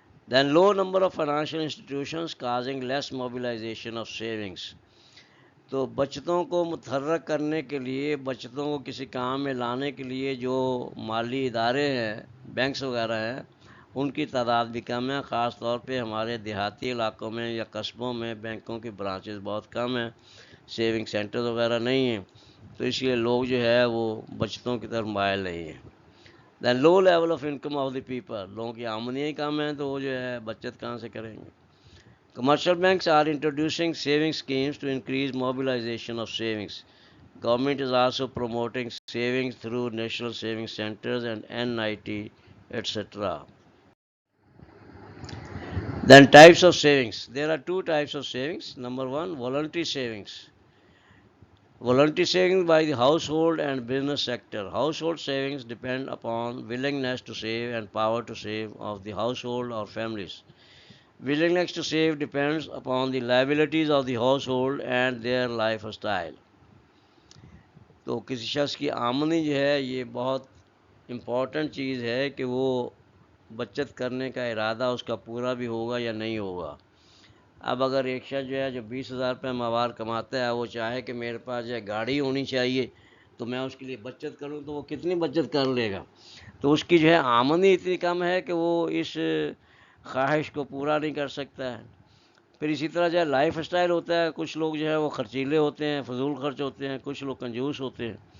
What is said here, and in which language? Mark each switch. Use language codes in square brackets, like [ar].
[en] then low number of financial institutions causing less mobilization of savings, [ur] تو بچتوں کو متحرک کرنے کے لیے، بچتوں کو کسی کام میں لانے کے لیے جو مالی ادارے ہیں، بینکس وغیرہ ہیں، ان کی تعداد بھی کم ہے، خاص طور پہ ہمارے دیہاتی علاقوں میں یا قصبوں میں بینکوں کی برانچز بہت کم ہیں، سیونگ سینٹر وغیرہ نہیں ہیں، تو اس لیے لوگ جو ہے وہ بچتوں کی طرف مائل نہیں ہیں۔ [en] then low level of income of the people, [ur] لوگوں کی آمدنی ہی کم ہے تو وہ جو ہے بچت کہاں سے کریں گے۔ [en] Commercial banks are introducing saving schemes to increase mobilization of savings. Government is also promoting savings through National Savings Centers and NIT, etc. Then types of savings. There are two types of savings. Number one, voluntary savings. Voluntary savings by the household and business sector. Household savings depend upon willingness to save and power to save of the household or families. Willingness to save depends upon the liabilities of the household and their lifestyle. [ur] تو کسی شخص کی آمدنی جو ہے یہ بہت important چیز ہے کہ وہ بچت کرنے کا ارادہ اس کا پورا بھی ہوگا یا نہیں ہوگا۔ اب اگر ایک شخص جو ہے جو 20,000 روپے ماہوار کماتا ہے، وہ چاہے کہ میرے پاس جو ہے گاڑی ہونی چاہیے تو میں اس کے لیے بچت کروں، تو وہ کتنی بچت کر لے گا؟ تو اس کی جو ہے آمدنی اتنی کم ہے کہ وہ اس خواہش کو پورا نہیں کر سکتا ہے۔ پھر اسی طرح جو ہے لائف اسٹائل ہوتا ہے، کچھ لوگ جو ہے وہ خرچیلے ہوتے ہیں، فضول خرچ ہوتے ہیں، کچھ لوگ کنجوس ہوتے ہیں۔